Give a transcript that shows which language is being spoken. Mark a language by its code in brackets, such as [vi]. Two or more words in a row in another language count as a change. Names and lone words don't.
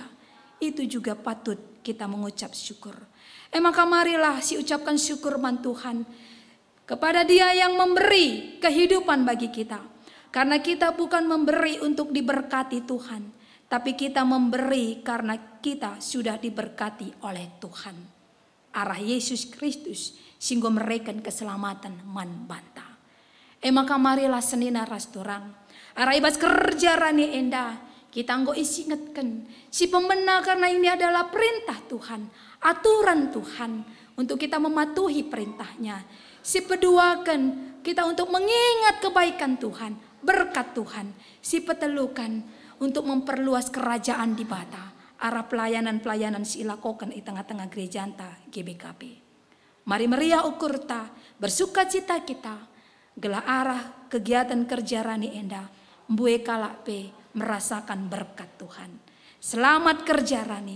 [id] Itu juga patut kita mengucap syukur. Maka marilah [btx] si ucapkan [id] syukur [btx] man Tuhan [id] kepada Dia yang memberi kehidupan bagi kita. Karena kita bukan memberi untuk diberkati Tuhan, tapi kita memberi karena kita sudah diberkati oleh Tuhan. [btx] Arah Yesus Kristus sehingga mereken keselamatan man banta. Maka marilah senina rasturang. Arah ibas kerja rani enda. [id] Kita [btx] anggo isingatkan si pemena [id] karena ini adalah perintah Tuhan, aturan Tuhan untuk kita mematuhi perintahnya. [btx] Si peduakan [id] kita untuk mengingat kebaikan Tuhan, berkat Tuhan. [btx] Si petelukan [id] untuk memperluas kerajaan [btx] di bata. [id] Arah pelayanan-pelayanan si lakukan di tengah-tengah gereja anta GBKP. [btx] Mari meriah ukurta, [id] bersuka cita kita. [btx] Gelah arah kegiatan kerja rani enda. Mbue kalak pe [id] merasakan berkat Tuhan. Selamat kerja rani.